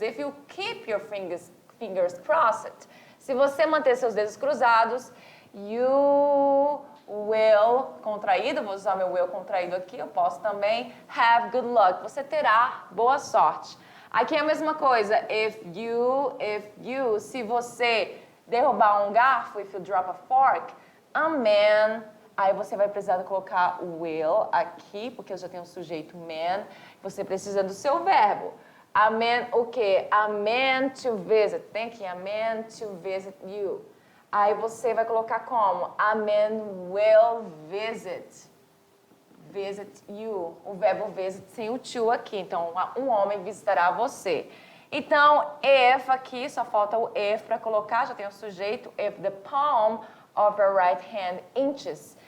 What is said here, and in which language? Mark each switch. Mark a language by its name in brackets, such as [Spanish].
[English] If you keep your fingers crossed. [Portuguese] Se você manter seus dedos cruzados, [English] you will, [Portuguese] contraído, vou usar meu will contraído aqui, eu posso também, [English] have good luck, [Portuguese] você terá boa sorte. Aqui é a mesma coisa, [English] if you, [Portuguese] se você derrubar um garfo, [English] if you drop a fork, a man, [Portuguese] aí você vai precisar colocar will aqui, porque eu já tenho o sujeito man, você precisa do seu verbo. [English] A man, [Portuguese] o quê? [English] A man to visit, thinking, a man to visit you. [Portuguese] Aí você vai colocar como? [English] A man will visit you. [Portuguese] O verbo visit sem o to aqui. Então, um homem visitará você. Então, if aqui, só falta o if para colocar, já tem o sujeito. [English] If the palm of your right hand inches.